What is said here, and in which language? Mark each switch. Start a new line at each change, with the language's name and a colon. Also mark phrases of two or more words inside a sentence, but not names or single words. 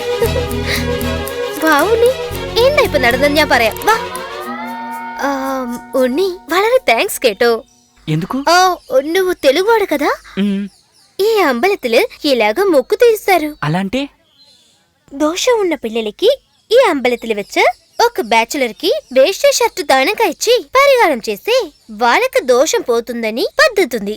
Malayalam: വാ ഉണ്ണി, എന്താ ഇപ്പൊ നടന്നെന്ന് ഞാൻ പറയാം. വാ. ഉണ്ണി വളരെ థ్యాంక్స్ കേട്ടോ.
Telugu: ఎందుకు? నువ్వు తెలుగువాడు కదా, మ్, ఈ అంబలത്തില് ఇలాగ మొక్కు తీస్తారు. అలా అంటే దోషం ఉన్న పిల్లలకి ఈ
Malayalam: അമ്പലത്തിൽ വെച്ച്
Telugu: ఒక బ్యాచులర్ కి
English: vest shirt
Telugu: దానంగా ఇచ్చి పరిహారం చేస్తే వాళ్ళకి దోషం పోతుందని పద్ధతి ఉంది.